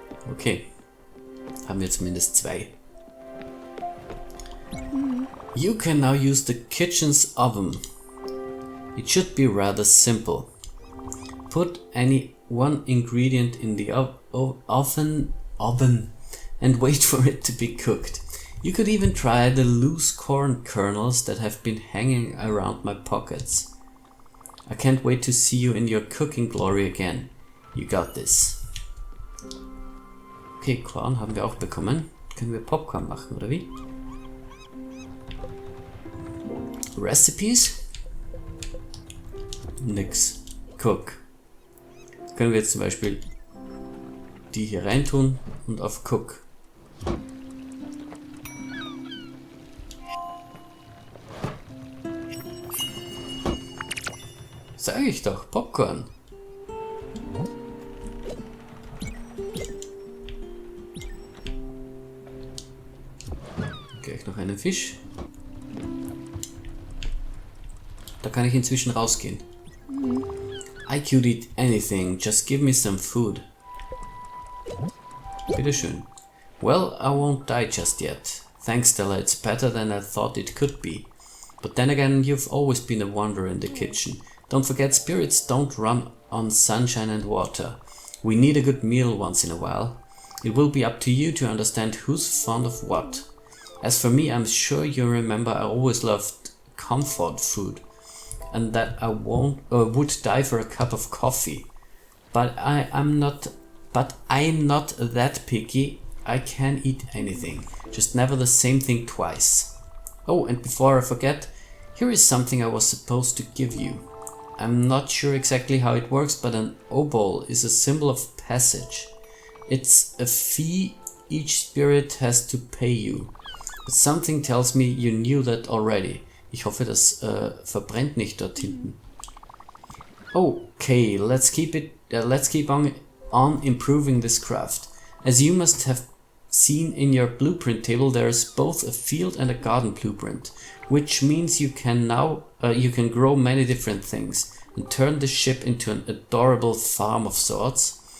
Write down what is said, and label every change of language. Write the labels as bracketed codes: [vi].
[de] Okay, haben wir zumindest 2. [en] You can now use the kitchen's oven. It should be rather simple. Put any one ingredient in the oven and wait for it to be cooked. You could even try the loose corn kernels that have been hanging around my pockets. I can't wait to see you in your cooking glory again. You got this. [de] Okay, Korn haben wir auch bekommen. Können wir Popcorn machen, oder wie? Recipes? Nix. Cook. Können wir jetzt zum Beispiel die hier reintun und auf Cook. Sag ich doch, Popcorn. Gleich noch einen Fisch. Da kann ich inzwischen rausgehen. [en] I could eat anything, just give me some food. Bitteschön. Well, I won't die just yet. Thanks, Stella, it's better than I thought it could be. But then again, you've always been a wonder in the kitchen. Don't forget, spirits don't run on sunshine and water. We need a good meal once in a while. It will be up to you to understand who's fond of what. As for me, I'm sure you remember I always loved comfort food. And that I would die for a cup of coffee. But I'm not that picky. I can eat anything, just never the same thing twice. Oh, and before I forget, here is something I was supposed to give you. I'm not sure exactly how it works, but an obol is a symbol of passage. It's a fee each spirit has to pay you. But something tells me you knew that already. [de] Ich hoffe, das verbrennt nicht dort hinten. [en] Okay, let's keep on improving this craft. As you must have seen in your blueprint table, there is both a field and a garden blueprint, which means you can grow many different things and turn the ship into an adorable farm of sorts.